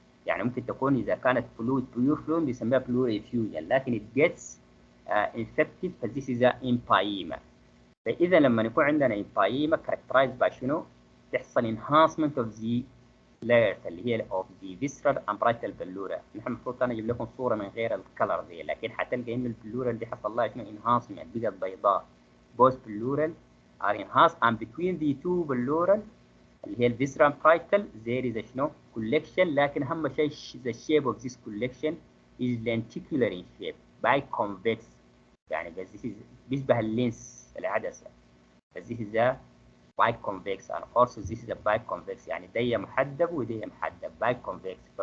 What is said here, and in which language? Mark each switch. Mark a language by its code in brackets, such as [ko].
[ar] يعني ممكن تكون إذا كانت [en] fluid pure fluid [ar] بيسميها [en] pleural effusion، [ar] لكن [en] it gets infected فthis is a empyema. [ar] فإذا لما يكون عندنا [en] empyema characterized by شنو؟ [ar] تحصل [en] enhancement of the layers اللي هي of the visceral and parietal pleura. [ar] نحن المفروض كان أجيب لكم صورة من غير الكلر دي، لكن حتلقى إن البلورال دي حصل لها شنو enhancement بقت بيضاء. [en] both pleural are enhanced and between the two pleural [ar] اللي هي الفيسرال [en] parietal there is a شنو collection، [ar] لكن أهم شيء [en] the shape of this collection is lenticular in shape biconvex [ar] يعني بس [en] this is [ar] بيشبه اللينس العدسة [en] بس this is a biconvex and also this is a biconvex [ar] يعني دي محدب ودي محدب [en] biconvex.